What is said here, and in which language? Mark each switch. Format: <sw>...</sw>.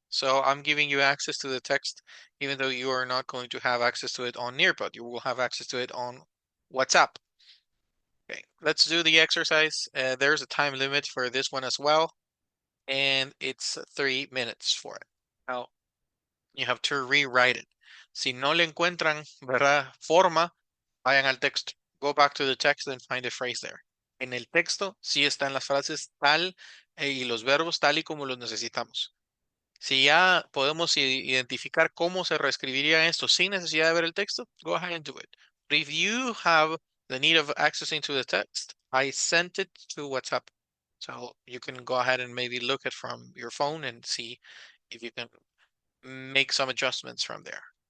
<en>So I'm giving you access to the text, even though you are not going to have access to it on Nearpod. You will have access to it on WhatsApp. Okay, let's do the exercise. There's a time limit for this one as well, and it's 3 minutes for it. Now, you have to rewrite it.</en> <es>Si no le encuentran, ¿verdad? Forma, vayan al texto.</es> <en>Go back to the text and find the phrase there.</en> <es>En el texto sí están las frases tal y los verbos tal y como los necesitamos. Si ya podemos identificar cómo se reescribiría esto sin necesidad de ver el texto,</es> <en>go ahead and do it. But if you have the need of accessing to the text, I sent it to WhatsApp. So you can go ahead and maybe look it from your phone and see if you can make some adjustments from there.</en>